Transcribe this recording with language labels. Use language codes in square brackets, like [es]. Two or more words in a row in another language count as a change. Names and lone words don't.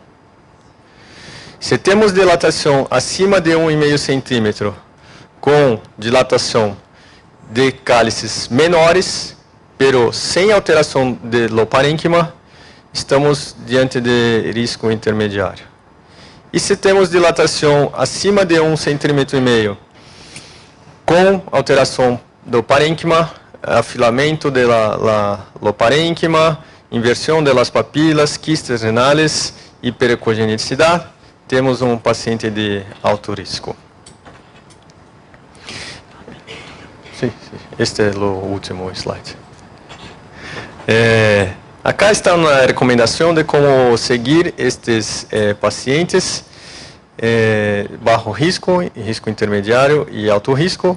[pt] Se temos dilatação acima de 1,5 centímetro com dilatação de cálices menores, pero sem alteração do parênquima, estamos diante de risco intermediário. E se temos dilatação acima de 1,5 centímetro com alteração do parênquima, afilamento do parênquima, inversão das papilas, [es] quistes renales [pt] e hipercogenicidade, temos um paciente de alto risco. Este é o último slide. Acá está uma recomendação de como seguir estes pacientes baixo risco, risco intermediário e alto risco.